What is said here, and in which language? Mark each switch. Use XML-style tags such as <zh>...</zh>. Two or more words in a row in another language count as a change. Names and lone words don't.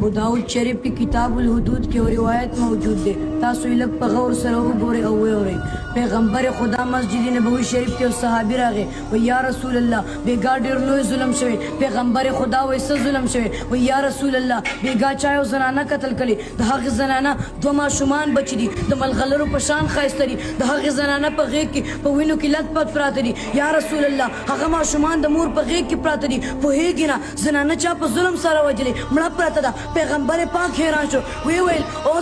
<ur>ابو داود شریف کی کتاب الحدود کی روایت موجود ہے</ur> <ps>تاسو لک په غور سره وګورئ او وورئ پیغمبر خدا مسجد نبوی شریف کې صحابي راغی و</ps> <ar>یا رسول الله</ar> <ps>بیګا ډیر لوی ظلم شوی پیغمبر خدا وایسه ظلم شوی و</ps> <ar>یا رسول الله</ar> <ps>بیګا چایو زنانه قتل کړي د هغه زنانه دوه ماشومان بچ دي د ملغلرو په شان ښایسته دي د هغه زنانه په غېږ کې په وینو کې لت پت پراته دي</ps> <ar>یا رسول الله</ar> <ps>هغه ماشومان د مور په غېږ کې پراته دي پوهېږي نه زنانه چا په ظلم سره وجلې مړه پراته ده پیغمبر پاک حیران شو وی ویل او</ps>